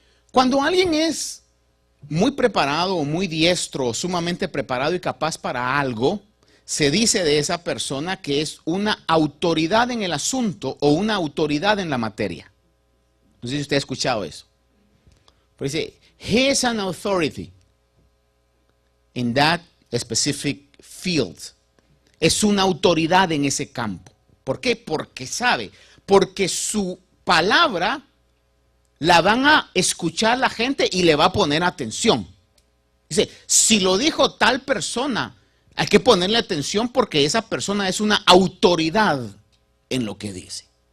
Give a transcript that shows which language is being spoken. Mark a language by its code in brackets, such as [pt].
[es] Cuando alguien es muy preparado o muy diestro o sumamente preparado y capaz para algo, se dice de esa persona que es una autoridad en el asunto o una autoridad en la materia. No sé si usted ha escuchado eso. Pero dice, [en] he is an authority in that specific field. [es] Es una autoridad en ese campo. ¿Por qué? Porque sabe, porque su palabra la van a escuchar la gente y le va a poner atención. Dice, si lo dijo tal persona, hay que ponerle atención porque esa persona es una autoridad en lo que dice.